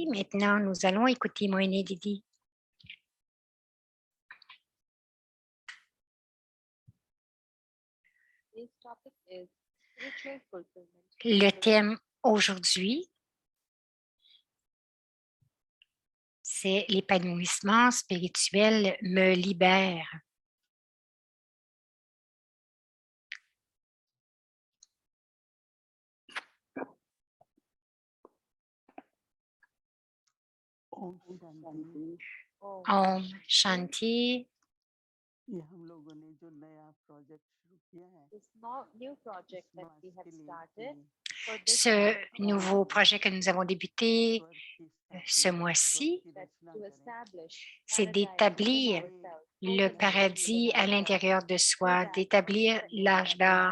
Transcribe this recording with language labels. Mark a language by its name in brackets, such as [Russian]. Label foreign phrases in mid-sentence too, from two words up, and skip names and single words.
[French] Maintenant, nous allons écouter Moïne Didi. Le thème aujourd'hui, c'est l'épanouissement spirituel me libère. [Hindi] ओम शांति. ये हम लोगों ने जो नया प्रोजेक्ट शुरू किया है [French] Ce nouveau projet que nous avons débuté ce mois-ci, c'est d'établir le paradis à l'intérieur de soi, d'établir l'âge d'or.